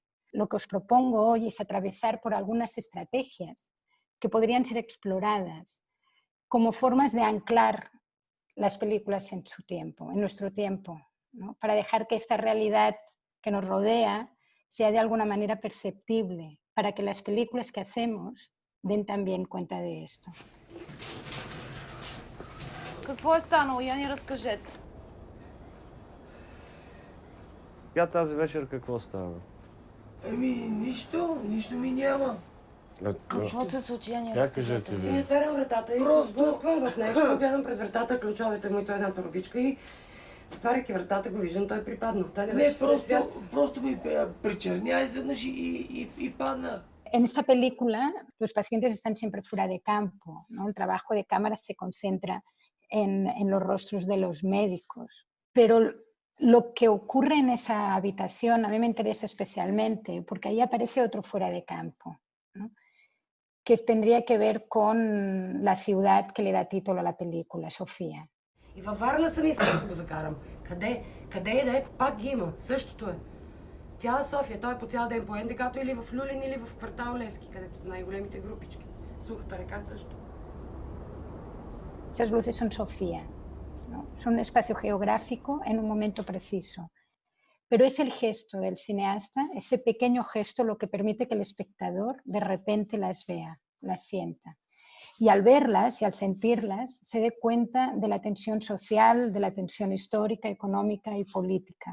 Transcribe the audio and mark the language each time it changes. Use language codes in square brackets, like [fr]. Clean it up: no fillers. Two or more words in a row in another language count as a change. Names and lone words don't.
[es] Lo que os propongo hoy es atravesar por algunas estrategias que podrían ser exploradas como formas de anclar las películas en su tiempo, en nuestro tiempo, ¿no? Para dejar que esta realidad que nos rodea sea de alguna manera perceptible, para que las películas que hacemos den también cuenta de esto. [bg] Какво е станало? Я ни разкажете. Я тази вечер какво става? Нищо ми няма. Какво се случи? Я ни Как кажете разкажете. ви? Отварям вратата и се сблъсквам в нещо, гледам пред вратата ключовете му и той една турбичка и затваряйки вратата го виждам, той е припаднал. Той не беше просто ми причерня изведнъж и падна. [es] En esta película los pacientes están siempre fuera de campo, ¿no? El trabajo de cámara se concentra en los rostros de los médicos, pero lo que ocurre en esa habitación a mí me interesa especialmente porque ahí aparece otro fuera de campo, ¿no? Que tendría que ver con la ciudad que le da título a la película, Sofía. [bg] И във Варна съм искал да го закарам. Къде е да е, пак ги има. Същото е. Цяла София, той е по цял ден по НДК-то или в Люлин, или в квартал Левски, където са най-големите групички. Сухата река също. [es] Esas luces son Sofía, ¿no? Son un espacio geográfico en un momento preciso. Pero es el gesto del cineasta, ese pequeño gesto, lo que permite que el espectador de repente las vea, las sienta. Y al verlas y al sentirlas se dé cuenta de la tensión social, de la tensión histórica, económica y política.